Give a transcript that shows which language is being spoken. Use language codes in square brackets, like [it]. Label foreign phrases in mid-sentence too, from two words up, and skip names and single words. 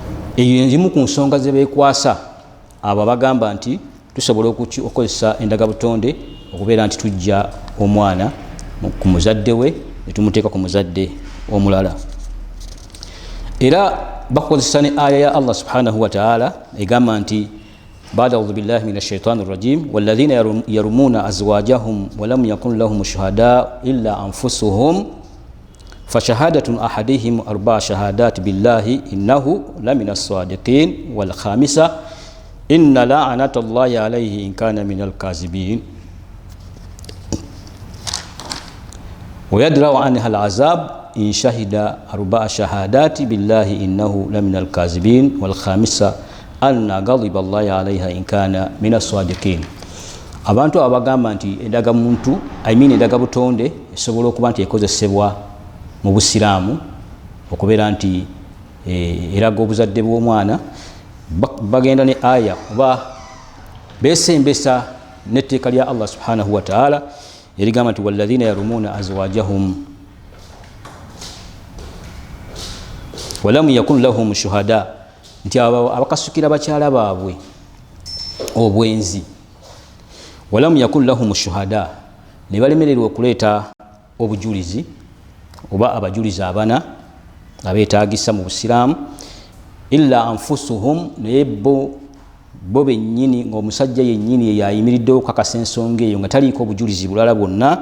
[lg] eyo nzimu ku nsonga ze beekwasa abo bagamba nti tusobola okukozesa endagabutonde okubeera nti tujja omwana ku muzadde we ne tumuteeka ku muzadde omulala. Era bakozesa ne aya ya [ar] الله سبحانه وتعالى [lg] egamba nti [ar] بعد أعوذ بالله من الشيطان الرجيم والذين يرمون أزواجهم ولم يكن لهم شهداء إلا أنفسهم فشهادة أحدهم أربع شهادات بالله إنه لمن الصادقين والخامسة إن لعنة الله عليه إن كان من الكاذبين ويدرأ عنها العذاب إن شهد أربع شهادات بالله إنه لمن الكاذبين والخامسة أن غضب الله عليها إن كان من الصادقين. [lg] Abantu abagamba nti endaga muntu endaga butonde esobola okuba nti ekozesebwa mu Busiraamu okubeera nti eraga obuzadde bw'omwana, bagenda ne aya oba besembesa n'etteeka lya [ar] الله سبحانه وتعالى [lg] erigamba nti [ar] والذين يرمون أزواجهم ولم يكن لهم شهداء, [lg] nti abakasukira bakyala baabwe obwenzi [ar] ولم يكن لهم شهداء, [lg] ne balemererwa okuleeta obujulizi oba abajulizi abana abeetaagisa mu Busiraamu [ar] إلا أنفسهم, [lg] naye bo bennyini ng'omusajja yennyini yayimiriddewo okukakasa ensonga eyo nga taliiko obujulizi bulala bwonna.